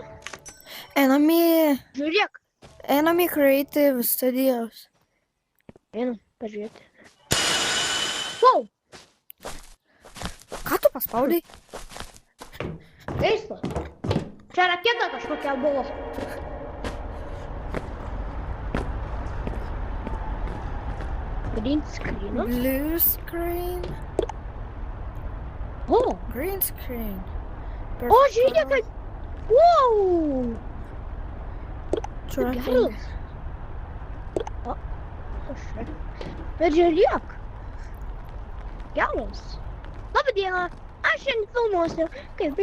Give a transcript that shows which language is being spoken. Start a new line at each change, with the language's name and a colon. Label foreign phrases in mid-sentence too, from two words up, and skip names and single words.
Lithuanian: Einam į... Žiūrėk. Einam į Creative Studios. Einam, pažiūrėti. Wow! Ką tu paspaudai? Keista. Čia raketa kažkokia buvo.
English: Green screen. Blue screen.
Lithuanian: O!
English: Green screen.
Lithuanian: O, žiūrėk, kad... Wow! Tracking. Geras. O, kas čia? Bet žiūrėk. Geras. Labą dieną. Aš šiandien filmuosiu. Kaip...